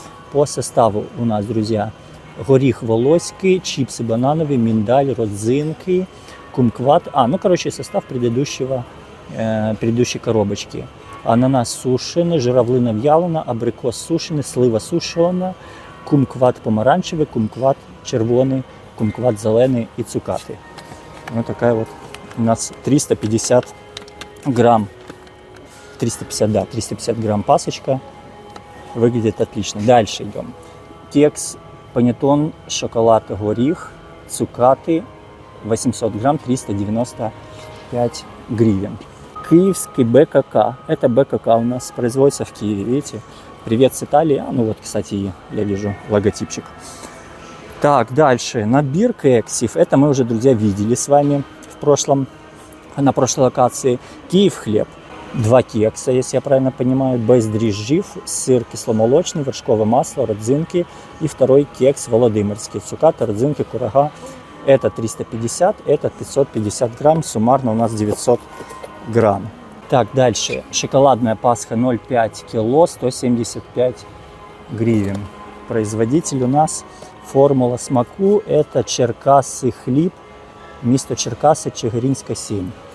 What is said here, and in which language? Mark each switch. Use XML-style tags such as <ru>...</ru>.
<ru>По составу у нас, друзья,</ru> <uk>горіх волоський,</uk> <ru>чипсы банановые, миндаль, родзинки, кумкват. Состав предыдущей коробочки. Ананас сушеный,</ru> <uk>журавлина вялена,</uk> <ru>абрикос сушеный,</ru> <uk>слива сушена, кумкват помаранчевий, кумкват червоний, кумкват зелений і цукати.</uk> <ru>Вот такая вот у нас 350 грамм. 350 грамм пасочка. Выглядит отлично. Дальше идем. Кекс, панеттон, шоколад, горіх, цукаты, 800 грамм, 395 гривен. Киевский БКК. Это БКК у нас производится в Киеве, видите? Привет с Италии. Ну вот, кстати, я вижу логотипчик. Так, дальше. Набир кексов. Это мы уже, друзья, видели с вами на прошлой локации. Киев хлеб. 2 кекса, если я правильно понимаю, без дрожжей, сыр кисломолочный, вершковое масло, родзинки. И второй кекс володимирский. Цукаты, родзинки, курага. Это 350, это 550 грамм. Суммарно у нас 900 грамм. Так, дальше. Шоколадная Пасха 0,5 кило, 175 гривен. Производитель у нас Формула смаку. Это Черкаси хліб.</ru> <uk>Місто Черкаси, Чигиринська 7.</uk>